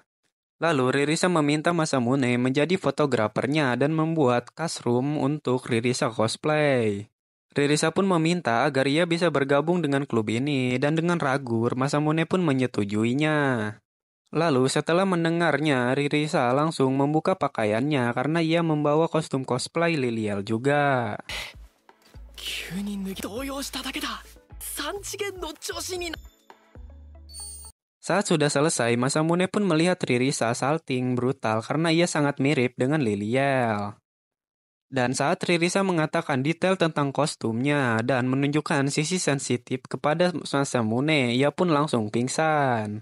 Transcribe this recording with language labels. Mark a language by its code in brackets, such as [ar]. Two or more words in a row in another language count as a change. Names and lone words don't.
[id] Lalu Ririsa meminta Masamune menjadi fotografernya dan membuat custom untuk Ririsa cosplay. Ririsa pun meminta agar ia bisa bergabung dengan klub ini dan dengan ragu Masamune pun menyetujuinya. Lalu setelah mendengarnya, Ririsa langsung membuka pakaiannya karena ia membawa kostum cosplay Liliel juga. [ja] 急に動揺しただけだ。3次元の調子にな。 [id] Saat sudah selesai, Masamune pun melihat Ririsa salting brutal karena ia sangat mirip dengan Liliel. Dan saat Ririsa mengatakan detail tentang kostumnya dan menunjukkan sisi sensitif kepada Masamune, ia pun langsung pingsan.